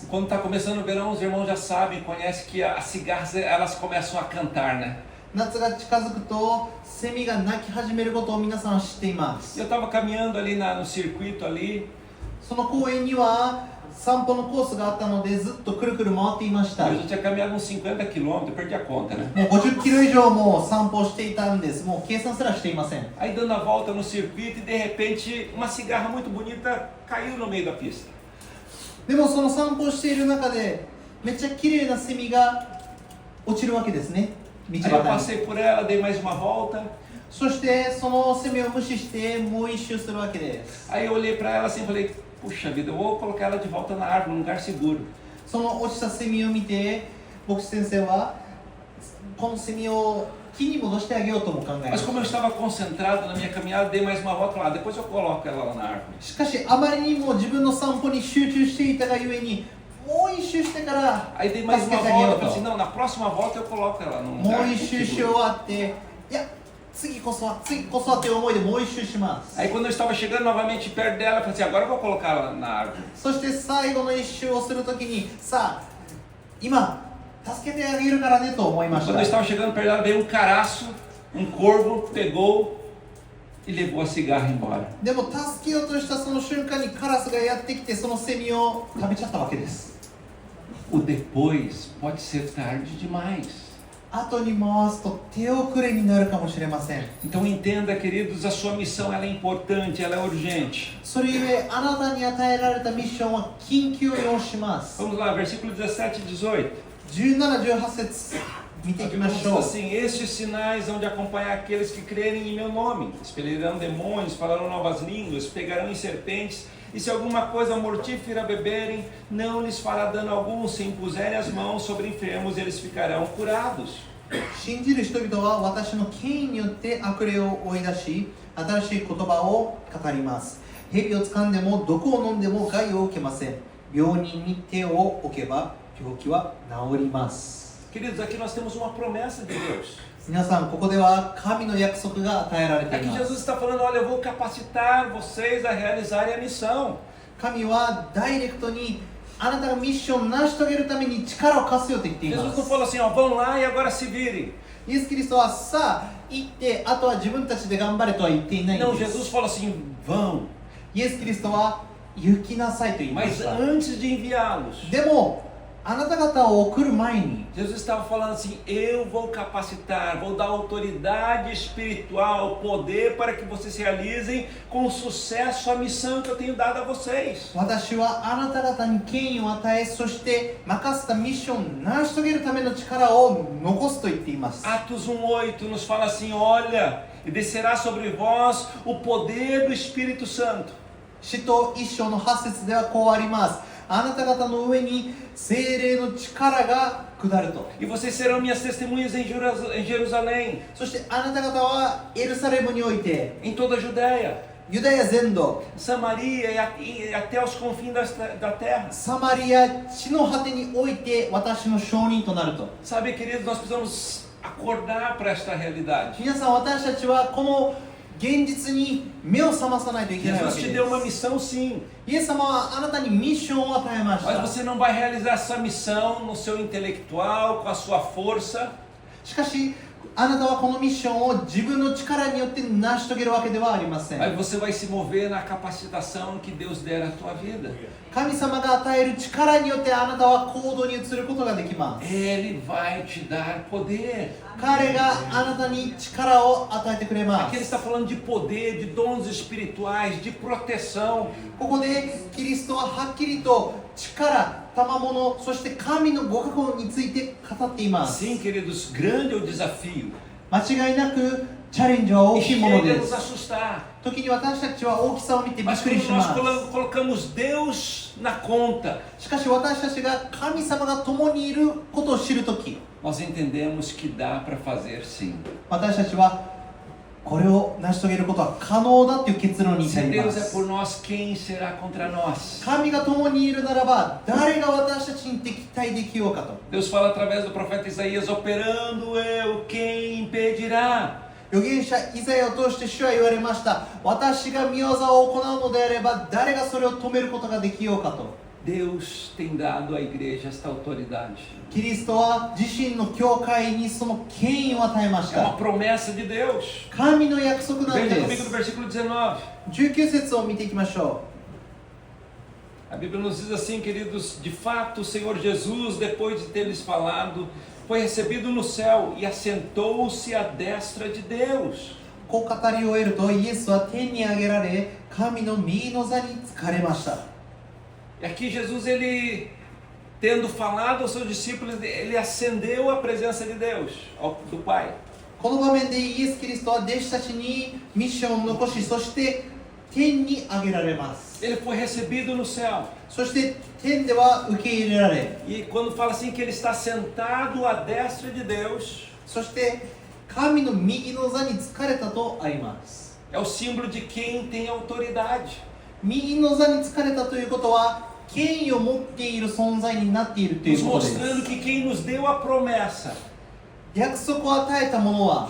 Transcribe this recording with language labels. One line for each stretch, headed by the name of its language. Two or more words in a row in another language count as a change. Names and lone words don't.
Portuguese: Quando está começando o verão, os irmãos já sabem, conhecem que as cigarras elas começam a cantar, né?
Japanese: 夏が近づくとセミが鳴き始めることを皆さんは知っていま
Portuguese: E
Japanese: す。
Portuguese: eu estava caminhando ali no circuito ali
Japanese: その公園には散歩のコースがあったのでずっとくるくる回っていました。
Portuguese: eu
Japanese: も
Portuguese: já tinha caminhado uns 50 quilômetros, eu perdi a conta, né?
Japanese: う50キロ以上も散歩していたんです。もう計算すらしていません。
Portuguese: Aí dando a volta no circuito e de repente uma cigarra muito bonita caiu no meio da pista.
Japanese: でもその散歩をしている中でめっちゃ綺麗なセミが落ちるわけですね。道
Portuguese: Aí eu
Japanese: 端に。
Portuguese: passei por ela, dei mais uma volta.
Japanese: そしてそのセミを無視してもう一周するわけです。
Portuguese: Aí eu olhei para ela assim e falei, puxa vida, eu vou colocar ela de volta na árvore, num lugar seguro.
Japanese: その落ちたセミを見て牧師先生はこのセミを木に戻してあげようとも考えま
Portuguese: Mas
Japanese: す。
Portuguese: como eu estava concentrado na minha caminhada, dei mais uma volta lá, depois eu coloco ela lá na árvore.
Japanese: しかしあまりにも自分の散歩に集中していたがゆえにもう一周してから
Portuguese: Aí dei mais
Japanese: 助
Portuguese: uma
Japanese: けてあげよ
Portuguese: volta,
Japanese: う
Portuguese: falei assim,
Japanese: と。
Portuguese: não, na próxima volta eu coloco ela num
Japanese: も
Portuguese: lugar
Japanese: う一周し終
Portuguese: seguro.
Japanese: わっていや次こそはという思いでもう一周します。
Portuguese: Aí quando eu estava chegando novamente perto dela, eu falei assim, agora eu vou colocar ela na árvore.
Japanese: そして最後の一周をするときにさあ今助けてあげるからねと思いまし
Portuguese: Quando eu
Japanese: た。
Portuguese: estava chegando perto dela, veio um caraço, um corvo, pegou e levou a cigarra embora.
Japanese: でも助けようとしたその瞬間にカラスがやってきてそのセミを食べちゃったわけです。
Portuguese: O depois pode ser tarde demais.
Japanese: 後に回すと手遅れになるかもしれません。
Portuguese: Então entenda, queridos, a sua missão ela é importante, ela é urgente.
Japanese: それゆえあなたに与えられたミッションは緊急を要します。
Portuguese: Vamos lá, versículo 17 e 18.
Japanese: 17、18 節見ていきまし
Portuguese: Diz
Japanese: ょう。
Portuguese: assim: estes sinais hão de acompanhar aqueles que crerem em meu nome. Expelirão demônios, falarão novas línguas, pegarão em serpentes, e se alguma coisa mortífera beberem, não lhes fará dano algum. Se impuserem as mãos sobre enfermos, eles ficarão curados.
Japanese: 信じる人々は私の権威によって悪霊を追い出し、新しい言葉を語ります。蛇を掴んでも毒を飲んでも害を受けません。病人に手を置けば病気は治ります。
Portuguese: Queridos, aqui nós temos uma promessa de Deus.
Japanese: 皆さん、ここでは神の約束が与えられてい
Portuguese: Aqui
Japanese: ま
Portuguese: Jesus
Japanese: す。
Portuguese: está falando: olha, eu vou capacitar vocês a realizarem a missão.
Japanese: 神はダイレクトにあなたがミッションを成し遂げるために力を貸すよと言っていま
Portuguese: Jesus não
Japanese: す。
Portuguese: falou assim: ó, vão lá e agora se virem.
Japanese: イエス・キリストはさあ行ってあとは自分たちで頑張れとは言っていないん
Portuguese: Não,
Japanese: で
Portuguese: Jesus
Japanese: す。
Portuguese: falou assim: vão.
Japanese: イエス・キリストは行きなさいと言いま
Portuguese: Mas
Japanese: した。
Portuguese: antes de enviá-los,
Japanese: でもあなた方を送る前に
Portuguese: Jesus estava falando assim: eu vou capacitar, vou dar autoridade espiritual, poder para que vocês realizem com sucesso a missão que eu tenho dado a vocês.
Japanese: 私はあなた方に権威を与え、そして任せたミッションを成し遂げるための力を残すと言っています。
Portuguese: Atos 1:8 nos fala assim: olha, e descerá sobre vós o poder do Espírito Santo.
Japanese: 使徒一章の8節ではこうあります。あなた方の上に聖霊の力が下ると。
Portuguese: E vocês serão minhas testemunhas em Jerusalém,
Japanese: そしてあなた方はエルサレムにおいて、
Portuguese: em toda a Judéia,
Japanese: ユダヤ全土、
Portuguese: Samaria e até os confins da terra.
Japanese: サマリア地の果てにおいて私の証人となると。
Portuguese: Sabe, queridos, nós precisamos acordar para esta realidade.
Japanese: 皆さん、私たちはこの現実に目を覚まさないといけないわ
Portuguese: Jesus
Japanese: け
Portuguese: te
Japanese: で
Portuguese: deu uma
Japanese: す。
Portuguese: missão, sim,
Japanese: イエス様はあなたにミッションを与えまし
Portuguese: mas
Japanese: た。
Portuguese: você não vai realizar essa missão no seu intelectual, com a sua força.
Japanese: しかし、あなたはこのミッションを自分の力によって成し遂げるわけではありません。
Portuguese: Mas você vai se mover na capacitação que Deus der à tua vida.
Japanese: 神様が与える力によってあなたは行動に移ることができます。
Portuguese: Ele vai te dar poder.
Japanese: 彼があなたに力を与えてくれま
Portuguese: Aqui ele
Japanese: す。
Portuguese: está falando de poder, de dons espirituais, de proteção.
Japanese: ここでキリストははっきりと力、賜物、そして神のご加護について語っています。
Portuguese: Sim, queridos, grande é o desafio.
Japanese: 間違いなくチャレンジは
Portuguese: E
Japanese: 大きいもの
Portuguese: chega a
Japanese: で
Portuguese: nos
Japanese: す。
Portuguese: assustar.
Japanese: 時に私たちは大きさを見てびっ
Portuguese: Mas
Japanese: くり
Portuguese: quando
Japanese: し
Portuguese: nós
Japanese: ます。
Portuguese: colocamos Deus na conta,
Japanese: しかし私たちが神様が共にいることを知るとき、
Portuguese: nós entendemos que dá para fazer sim.
Japanese: 私たちはこれを成し遂げることは可能だという結論に至
Portuguese: Se
Japanese: りま
Portuguese: Deus é
Japanese: す。
Portuguese: por nós, quem será contra nós?
Japanese: 神が共にいるならば誰が私たちに敵対できようかと。
Portuguese: Deus fala através do profeta Isaías: operando eu, quem impedirá?
Japanese: 預言者イザヤを通して主は言われました。私が御業を行うのであれば誰がそれを止めることができようかと。
Portuguese: Deus tem dado à igreja esta autoridade.
Japanese: キリストは自身の教会にその権威を与えまし
Portuguese: É uma
Japanese: た。
Portuguese: promessa de Deus.
Japanese: 神の約束なん
Portuguese: Veja
Japanese: で
Portuguese: comigo no
Japanese: す。
Portuguese: versículo 19.
Japanese: 19節を見ていきましょ
Portuguese: A Bíblia nos diz assim, queridos: de fato, o Senhor Jesus, depois de ter lhes falado, foi recebido no céu e assentou-se à destra de Deus.
Japanese: う。こう語り終えるとイエスは天に上げられ神の右の座に疲れました。
Portuguese: E aqui Jesus, ele, tendo falado aos seus discípulos, ele ascendeu a presença de Deus, do Pai.
Japanese: この場面でイエス・キリストは弟子たちにミッションを残し、そして天に上げられます。
Portuguese: Ele foi recebido no céu.
Japanese: そして天では受け入れられ、
Portuguese: E quando fala assim que ele está sentado à destra de Deus,
Japanese: そして神の右の座に疲れたとあります。
Portuguese: é o símbolo de quem tem autoridade.
Japanese: 右の座に疲れたということは権威を持っている存在になっているとい
Portuguese: Nos
Japanese: うことで
Portuguese: mostrando
Japanese: す。
Portuguese: que quem nos deu a promessa,
Japanese: 約束を与えたものは、